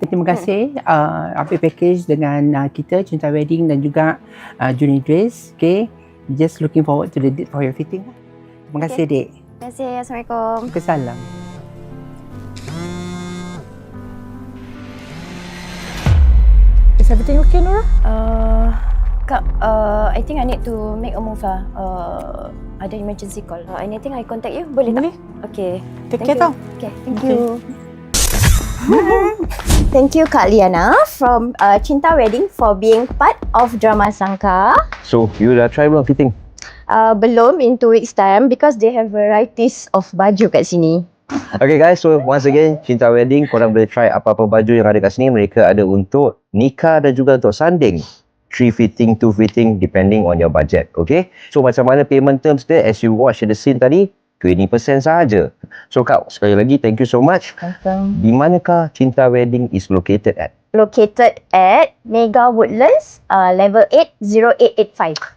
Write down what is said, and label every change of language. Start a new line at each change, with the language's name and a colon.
Malay: Terima kasih ambil package dengan kita, Cinta Wedding dan juga Juni Dress.
English: Okay, just looking forward to the date for your fitting.
Malay: Terima kasih, Dek. Terima kasih. Assalamualaikum. Kesalam.
English: Is everything okay Nora? Kak, I think I need to make a move lah.
Malay: Ada
English: emergency call. Anything I contact you?
Malay: Boleh tak? Boleh.
English: Okay. Take care tau. Okay, thank you. Thank you Kak Liana from Cinta Wedding for being part of drama Sangka. So, you
Malay: dah
English: try
Malay: belum
English: fitting?
Malay: Belum
English: in 2 weeks time because they have varieties of baju
Malay: kat sini.
English: Okay guys, so once again,
Malay: Cinta Wedding, korang boleh try apa-apa baju yang ada kat sini. Mereka ada untuk nikah dan juga untuk sanding.
English: 3 fitting, 2 fitting depending on your budget. Okay? So
Malay: macam mana
English: payment terms dia, as you watch the scene
Malay: tadi,
English: 20%
Malay: sahaja.
English: So
Malay: Kak, sekali lagi
English: thank you so much.
Malay: Di manakah
English: Cinta Wedding is located at? Located at Mega Woodlands, level 8, 0885.